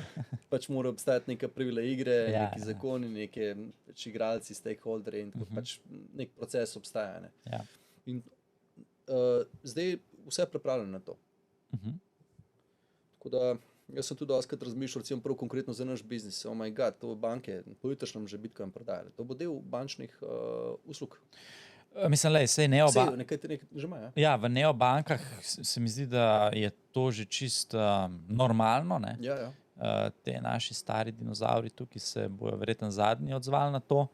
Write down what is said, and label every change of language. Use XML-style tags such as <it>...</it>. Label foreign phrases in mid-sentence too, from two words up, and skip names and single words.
<sl>Pač mora obstajati neka pravila igre, neki zakoni, neki igralci, stakeholderi in tako pač nek proces obstaja. Ne. Ja. In zdaj vse je pripravljeno na to. Tako da jaz sem tudi doskrat razmišljal, recimo prav konkretno za naš biznis.</sl> <en>Oh my god,</en> <sl>to banke pojutrišnjem že Bitcoin prodajali. To bo del bančnih uslug. Mislim, lej, sej nekaj že ima, ja, v neobankah se mi zdi, da je to že čist normalno. Ne? Ja. Te naši stari dinozauri tukaj se bojo verjetno zadnji odzvali na to.</sl>